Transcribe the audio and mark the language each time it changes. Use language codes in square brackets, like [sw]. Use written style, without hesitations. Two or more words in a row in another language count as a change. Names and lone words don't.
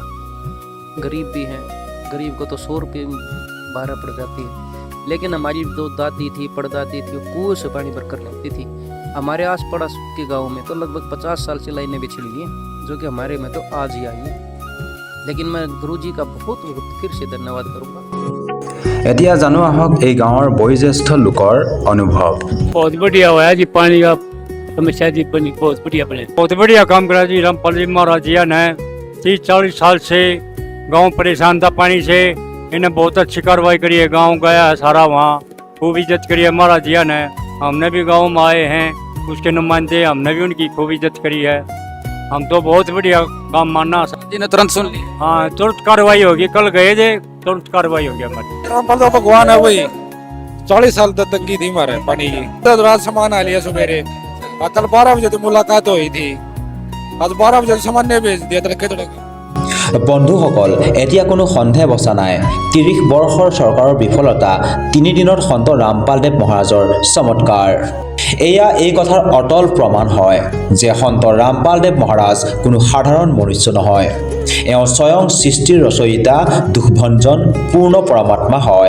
[hi] गरीब भी हैं, गरीब को तो 100 रुपये 12 पड़ जाती है। लेकिन हमारी जो दादी थी, परदादी थी, वो कुएं से पानी भर कर लेती थी। हमारे आस पड़ोस के गांव में तो लगभग 50 साल से लाइनें बिछी हुई हैं, जो कि हमारे में तो आज ही आई हैं। लेकिन मैं गुरु जी का बहुत फिर से धन्यवाद करूँगा। [as] এতিয়া জানো আহক এই গাঁৱৰ বয়োজ্যেষ্ঠ লোকৰ অনুভৱ। [hi] बहुत बढ़िया हुआ है जी, पानी का समस्या जी पानी बहुत बढ़िया बने, बहुत बढ़िया काम करा जी रामपाल जी महाराज जी ने। 30-40 साल से गांव परेशान था पानी से, इन्हें बहुत अच्छी कार्रवाई करी है। गांव गया है सारा, वहाँ खूब इज्जत करी है महाराज जी ने। हमने भी गांव में आए हैं, उसके नुमाइंदे, हमने भी उनकी खूब इज्जत करी है। हम तो बहुत बढ़िया काम मानना जी ने तुरंत सुन ली। हाँ, तुरंत कार्रवाई होगी। कल गए थे, तुरंत कार्रवाई होगी हमारी। रामपाल तो भगवान है वही। 40 साल तक तंगी थी हमारे पानी की, तो रात सामान आ लिया सवेरे। कल 12 बजे तो मुलाकात हुई थी, आज 12 बजे सामान ने भेज दिया तड़के तड़के। [as] বন্ধুসকল, এতিয়া কোনো সন্দেহ বচা নাই। 30 বৰ্ষৰ চৰকাৰৰ বিফলতা, 3 দিনত সন্ত ৰামপালদেৱ মহাৰাজৰ চমৎকাৰ। এয়া এই কথাৰ অটল প্ৰমাণ হয় যে সন্ত ৰামপালদেৱ মহাৰাজ কোনো সাধাৰণ মনুষ্য নহয়। এওঁ স্বয়ং সৃষ্টিৰ ৰচয়িতা, দুখভঞ্জন, পূৰ্ণ পৰমাত্মা হয়।